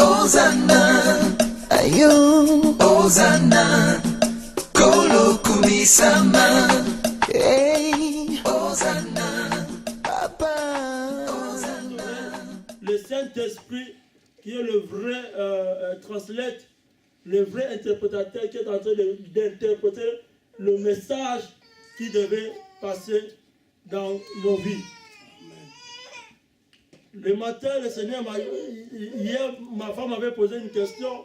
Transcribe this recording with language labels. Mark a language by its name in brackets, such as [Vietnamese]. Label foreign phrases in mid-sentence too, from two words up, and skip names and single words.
[Lingala] Hosanna, ayo, Hosanna, Kolo Kumisama, hey, Hosanna, Papa, Hosanna. [French] Le Saint-Esprit, qui est le vrai translate, le vrai interprétateur qui est en train d'interpréter le message qui devait passer dans nos vies. Le matin, le Seigneur hier, ma femme m'avait posé une question.